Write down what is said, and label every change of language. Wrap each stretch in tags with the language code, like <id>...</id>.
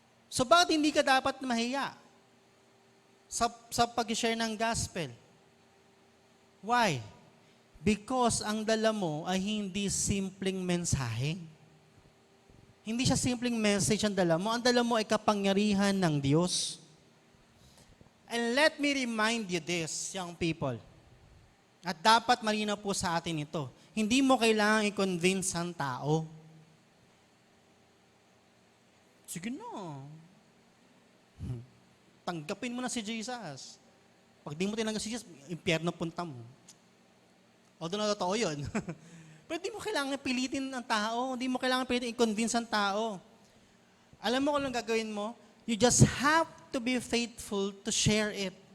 <tl>So bakit hindi ka dapat mahiya sa pag-share ng gospel?</tl> <en>Why?</en> <tl>Because ang dala mo ay hindi simpleng mensahe. Hindi siya simpleng message ang dala mo. Ang dala mo ay kapangyarihan ng Diyos.</tl> <en>And let me remind you this, young people.</en> <tl>At dapat malinaw po sa atin ito. Hindi mo kailangang i-convince ang tao. Sige na. Tanggapin mo na si Jesus. Pag di mo tinanggap si Jesus, impyerno punta mo. Although na totoo yun. Pero di mo kailangan pilitin ang tao. Di mo kailangan pilitin i-convince ang tao. Alam mo kung anong gagawin mo?</tl> <en>You just have to be faithful to share it.</en>